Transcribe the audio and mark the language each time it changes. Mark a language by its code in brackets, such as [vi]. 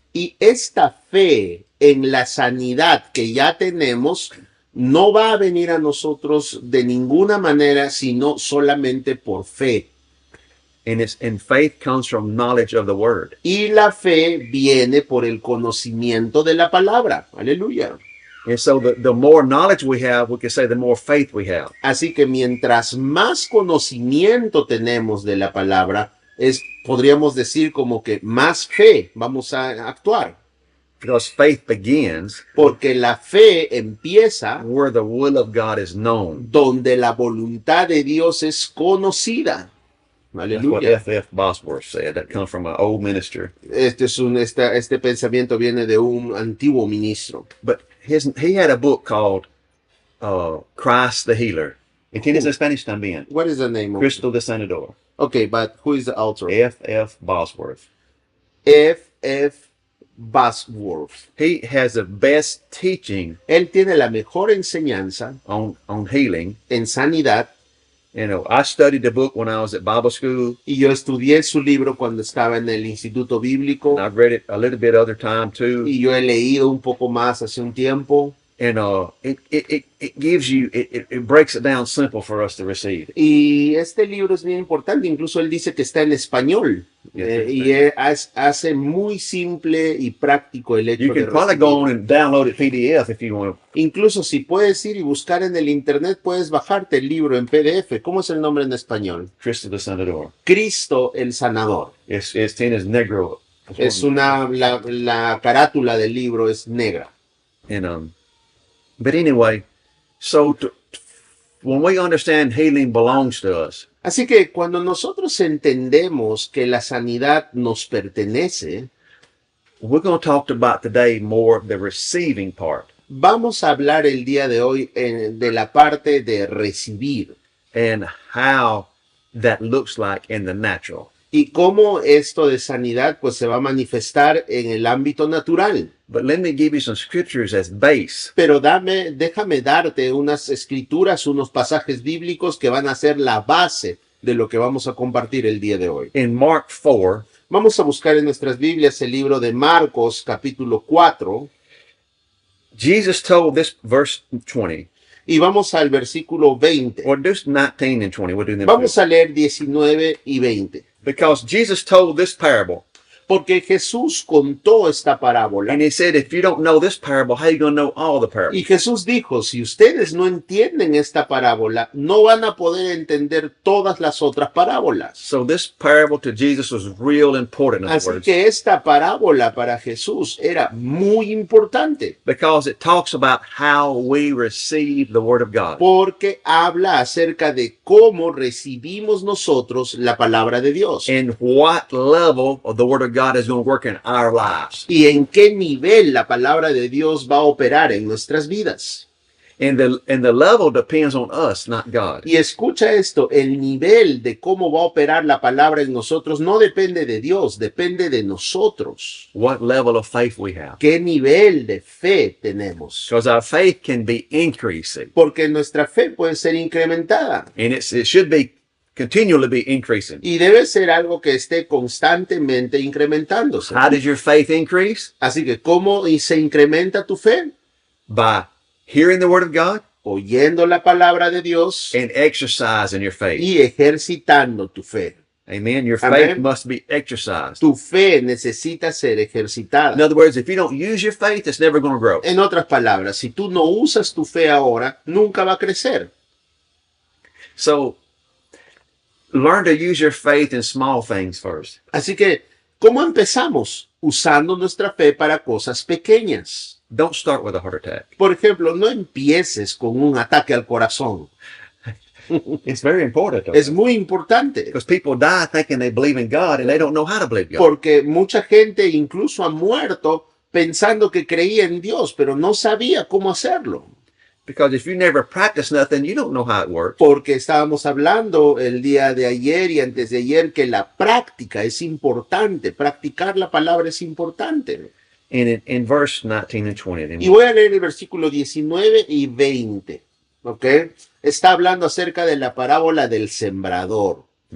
[es] Y esta fe en la sanidad que ya tenemos no va a venir a nosotros de ninguna manera, sino solamente por fe. [en] And faith comes from knowledge of the word. [es] Y la fe viene por el conocimiento de la palabra. Aleluya. [en] And so the more knowledge we have, we can say the more faith we have. [es] Así que mientras más conocimiento tenemos de la palabra, podríamos decir como que más fe vamos a actuar. [en] Because faith begins [es] Porque la fe empieza [en] where the will of God is known. [es] donde la voluntad de Dios es conocida. [en] That's what [es] Aleluya. [en] F.F. Bosworth said. That comes from an old minister. [es] Este pensamiento viene de un antiguo ministro. [en] But he had a book called Christ the Healer. [es] Y tienes en Spanish también. [en] What is the name of it? [es] Cristo de Sanador. [en] Okay, but who is the author? F.F. Bosworth. F.F. Bosworth. He has the best teaching [es] Él tiene la mejor enseñanza [en] on healing. [es] en sanidad. [en] You know, I studied the book when I was at Bible school. [es] Y yo estudié su libro cuando estaba en el Instituto Bíblico. [en] And I've read it a little bit other time too. [es] Y yo he leído un poco más hace un tiempo. [en] And it gives you, it breaks it down simple for us to receive. [es] Y este libro es bien importante. Incluso él dice que está en español. [en] Yes, [es] Y hace muy simple y práctico el hecho [en] You [es] de [en] can probably go on [es] recibir. [en] and download it PDF if you want. [es] Incluso si puedes ir y buscar en el internet, puedes bajarte el libro en PDF. ¿Cómo es el nombre en español? Cristo de Sanador. Cristo el Sanador. Tienes negro. La carátula del libro es negra. [en] And but anyway, so when we understand healing belongs to us, [es] Así que cuando nosotros entendemos que la sanidad nos pertenece, [en] we're going to talk about today more the receiving part [es] vamos a hablar el día de hoy de la parte de recibir [en] and how that looks like in the natural. [es] y cómo esto de sanidad pues se va a manifestar en el ámbito natural. [en] But let me give you some scriptures as base. [es] Pero déjame darte unas escrituras, unos pasajes bíblicos que van a ser la base de lo que vamos a compartir el día de hoy. [en] In Mark 4, [es] Vamos a buscar en nuestras Biblias el libro de Marcos, capítulo 4, [en] Jesus told this, verse 20, [es] y vamos al versículo 20. [en] or just 19 and 20. We'll do them. [es] Vamos a leer 19 y 20. [en] Because Jesus told this parable [es] Porque Jesús contó esta parábola. [en] And he said, if you don't know this parable, how are you going to know all the [es] Y [en] parables? [es] Jesús dijo, si ustedes no entienden esta parábola, no van a poder entender todas las otras parábolas. [en] So this parable to Jesus was real important, in other [es] Así [en] words, [es] que esta parábola para Jesús era muy importante [en] because it talks about how we receive the word of God. [es] porque habla acerca de cómo recibimos nosotros la palabra de Dios [en] And what level of the word of God is going to work in our lives. [es] y en qué nivel la palabra de Dios va a operar en nuestras vidas. [en] And the level depends on us, not God. [es] Y escucha esto, el nivel de cómo va a operar la palabra en nosotros no depende de Dios, depende de nosotros. [en] What level of faith we have. [es] ¿Qué nivel de fe tenemos? [en] Because our faith can be increasing. [es] Porque nuestra fe puede ser incrementada [en] And it should be continually be increasing. [es] y debe ser algo que esté constantemente incrementándose. [en] How does your faith increase? [es] Así que, ¿cómo se incrementa tu fe? [en] By hearing the word of God [es] Oyendo la palabra de Dios [en] and exercising your faith. [es] y ejercitando tu fe. [en] Amen. Your [es] Amen. [en] faith must be exercised. [es] Tu fe necesita ser [en] In [es] ejercitada. [en] other words, if you don't use your faith, it's never going to grow. [es] En otras palabras, si tú no usas tu fe ahora, nunca va a crecer. [en] So learn to use your faith in small things first. [es] Así que, ¿cómo empezamos? Usando nuestra fe para cosas pequeñas. [en] Don't start with a heart attack. [es] Por ejemplo, no empieces con un ataque al corazón. [en] It's very important though, [es] Es muy importante [en] because people die thinking they believe in God and they don't know how to believe God. [es] porque mucha gente incluso ha muerto pensando que creía en Dios, pero no sabía cómo hacerlo. [en] Because if you never practice nothing, you don't know how it works. [es] Porque estábamos hablando el día de ayer y antes de ayer que la práctica es importante, practicar la palabra es importante. [en] And in verse 19 and 20, then [es] Y voy a leer el versículo 19 y 20, ¿ok? Está hablando acerca de la parábola del sembrador.